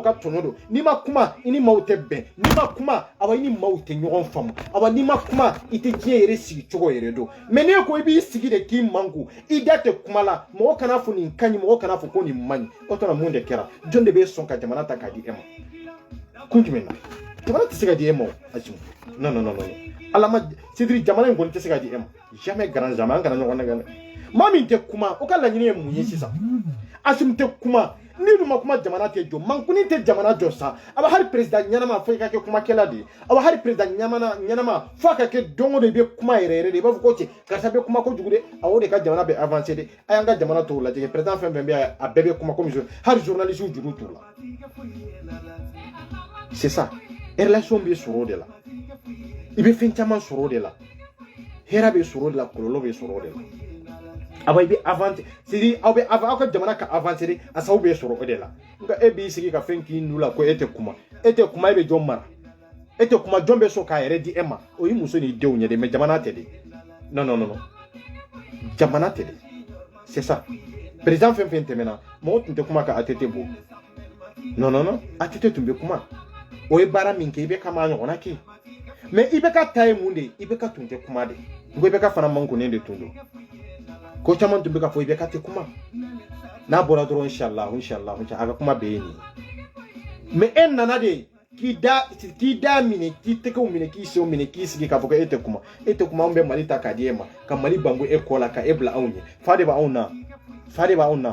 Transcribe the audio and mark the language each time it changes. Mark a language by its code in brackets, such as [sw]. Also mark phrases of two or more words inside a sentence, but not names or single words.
[bm] ka tɔnɔ dɔn n'i ma kuma i ni maaw tɛ bɛn n'i ma kuma awa i ni maaw tɛ ɲɔgɔn faamu awa n'i ma kuma i tɛ diɲɛ yɛrɛ sigi cogo yɛrɛ dɔn mais n'e ko i b'i sigi de k'i manku i da tɛ kuma la mɔgɔ kana fɔ nin ka ɲi mɔgɔ kana fɔ ko nin man ɲi o tuma mun de kɛra jɔn de bɛ sɔn ka jamana ta k'a di e ma kun jumɛn na jamana tɛ se ka di e ma o Asimu non ala ma sidiri jamana in kɔni tɛ se ka di e ma [fr] jamais grand jamais [bm] an kana ɲɔgɔn nɛgɛ maa min tɛ kuma o ka laɲini ye mun ye sisan Asimu tɛ kuma ni dun ma kuma jamana tɛ jɔ mankuni tɛ jamana jɔ sa a bɛ hali président ɲɛnama fo i ka kɛ kumakɛla de ye a bɛ hali président ɲɛnama fo a ka kɛ don o don i bɛ kuma yɛrɛ yɛrɛ de i b'a fɔ ko cɛ karisa bɛ kuma kojugu de a o de ka jamana bɛ avancer de a y'an ka jamana tɔw lajɛ président fɛn fɛn bɛ yan a bɛɛ bɛ kuma comme hali journaliste juru t'u la [fr] c'est ça [bm] relation bɛ sɔrɔ o de la i bɛ fɛn caman sɔrɔ o de la hɛrɛ bɛ sɔrɔ o de la kɔlɔlɔ bɛ sɔrɔ o de la awa i bɛ avancer c'est-à-dire aw ka jamana ka avancer a sababu bɛ sɔrɔ o de la nka e b'i sigi ka fɛn k'i nu la ko e tɛ kuma e bɛ jɔn mara e tɛ kuma jɔn bɛ sɔn k'a yɛrɛ di e ma o ye muso n'i denw ye de mais jamana tɛ de non jamana tɛ de [fr] c'est ça [bm] président fɛn fɛn tɛmɛna mɔgɔ tun tɛ kuma ka ATT bɔ non ATT tun bɛ kuma o ye baara min kɛ i bɛ ka maa ɲɔgɔnna kɛ mais i bɛ ka ta ye mun de i bɛ ka tun tɛ kuma de ko i bɛ ka fana mankunnen de tun don ko caman tun bɛ ka fɔ i bɛ ka tɛ kuma n'a bɔra dɔrɔn inshallah a ka kuma bɛ ye nin mais e nana de k'i da minɛ k'i tɛgɛw minɛ k'i senw minɛ k'i sigi k'a fɔ ko e tɛ kuma anw bɛ Mali ta k'a di e ma ka Mali bango e kɔ la ka e bila anw ɲɛ fa de b'anw na